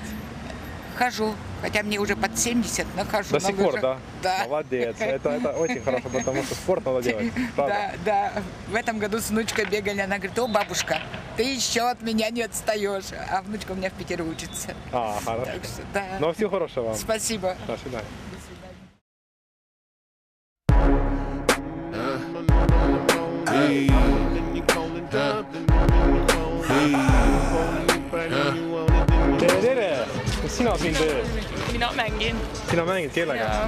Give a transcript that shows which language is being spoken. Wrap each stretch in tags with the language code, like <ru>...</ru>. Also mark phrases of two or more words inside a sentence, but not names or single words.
<ru>Хожу, хотя мне уже под 70, но хожу на лыжах. До сих пор, да? Да. Молодец. Это очень хорошо, потому что спорт надо делать. Правда? Да. В этом году с внучкой бегали, она говорит: о, бабушка, ты еще от меня не отстаешь. А внучка у меня в Питере учится. Хорошо. Так что, да. Ну, всего хорошего вам. Спасибо. До свидания.</ru> <et>Tere! Kas sina siin teed? Mina mängin. Sina mängid kellega?</et>